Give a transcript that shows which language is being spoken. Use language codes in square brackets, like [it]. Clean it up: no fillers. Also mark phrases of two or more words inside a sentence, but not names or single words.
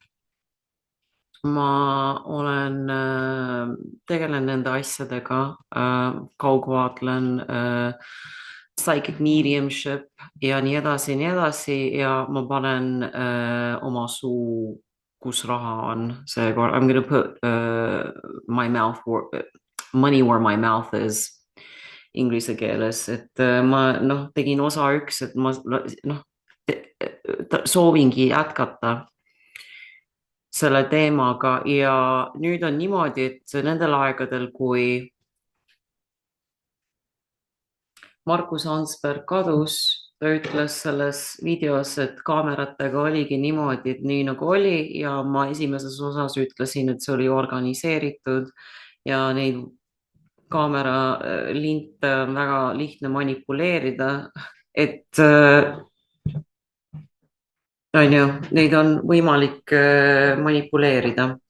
[et] Ma olen tegelen nende asjadega, kaugvaatlen [en] psychic mediumship [et] ja nii edasi ja ma panen oma suu, kus raha on seekord. [en] I'm gonna put my mouth money where my mouth is [et] inglise keeles, et ma tegin osa 1, et ma soovingi jätkata selle teemaga ja nüüd on niimoodi, et nendel aegadel, kui Markus Ansberg kadus, ta ütles selles videos, et kaameratega oligi niimoodi, et nii nagu oli ja ma esimeses osas ütlesin, et see oli organiseeritud ja neid kaameralinte on väga lihtne manipuleerida, et neid on võimalik manipuleerida.